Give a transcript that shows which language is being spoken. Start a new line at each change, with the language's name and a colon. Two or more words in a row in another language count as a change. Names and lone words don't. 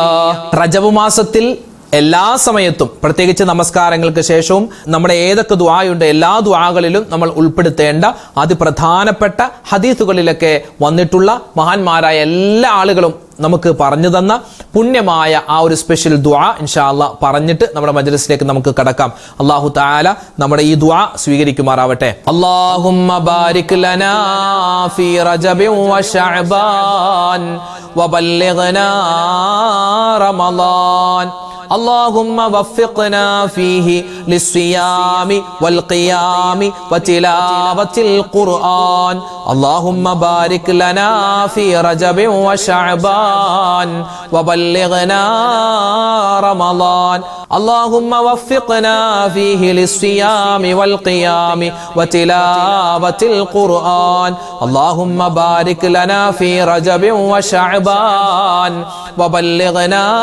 Malayalam: റജബ് മാസത്തിൽ എല്ലാ സമയത്തും പ്രത്യേകിച്ച് നമസ്കാരങ്ങൾക്ക് ശേഷവും നമ്മുടെ ഏതൊക്കെ ദുആയുണ്ട് എല്ലാ ദുആകളിലും നമ്മൾ ഉൾപ്പെടുത്തേണ്ട അതിപ്രധാനപ്പെട്ട ഹദീസുകളിലൊക്കെ വന്നിട്ടുള്ള മഹാന്മാരായ എല്ലാ ആളുകളും നമുക്ക് പറഞ്ഞു തന്ന പുണ്യമായ ആ ഒരു സ്പെഷ്യൽ ദുആ
Arabic: إن شاء الله
Malayalam: പറഞ്ഞിട്ട് നമ്മുടെ മജ്ലിസിലേക്ക് നമുക്ക് കടക്കാം. അല്ലാഹു തആല നമ്മുടെ ഈ ദുആ സ്വീകരിക്കുമാറാവട്ടെ.
Arabic: اللهم بارك لنا في رجب وشعبان وبلغنا رمضان اللهم وفقنا فيه للصيام والقيام وتلاوة القرآن اللهم بارك لنا في رجب وشعبان وبلغنا رمضان اللهم وفقنا فيه للصيام والقيام وتلاوة القرآن اللهم بارك لنا في رجب وشعبان وبلغنا